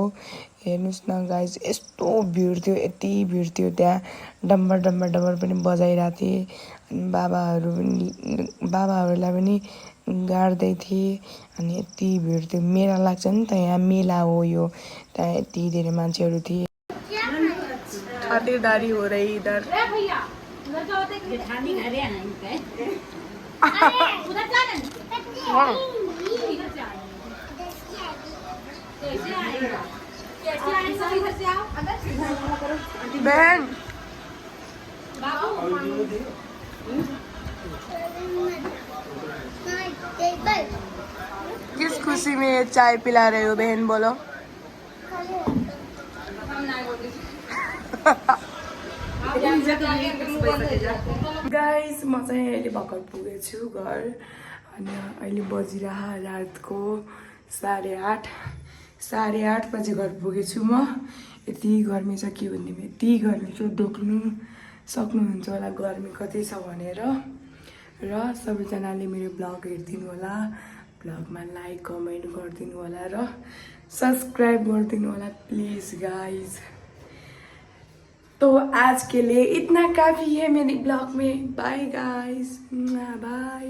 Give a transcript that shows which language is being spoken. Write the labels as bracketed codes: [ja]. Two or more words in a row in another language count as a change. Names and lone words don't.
[ne] हेर्नुहोस् न गाइज, यस्तो भिड थियो, यति भिड थियो त्यहाँ। डम्बर डम्बर डम्बर पनि बजाइरहेको थिएँ। अनि बाबाहरूलाई पनि गाड्दै थिएँ। अनि यति भिड थियो। मेला लाग्छ नि त, यहाँ मेला हो यो। त्यहाँ यति धेरै मान्छेहरू थिए। [hi] खातिरदारी हो रही इधर। बहन किस खुशी में चाय पिला रहे हो बहन, बोलो। [ne] गाइस म चाहिँ अहिले भर्खर पुगेछु घर। अनि अहिले बजिरह रातको 8:30 बजे घर पुगेछु म। यति गर्मी छ के भन्ने, यति गर्मी छ देख्नु सक्नुहुन्छ होला गर्मी कति छ भनेर। र सबैजनाले मेरो ब्लग हेरिदिनु होला। ब्लगमा लाइक कमेन्ट गरिदिनु होला र सब्सक्राइब गरिदिनु होला [en] please guys. [hi] तो आज के लिए इतना काफ़ी है मेरी ब्लॉग में। [en] bye guys, bye.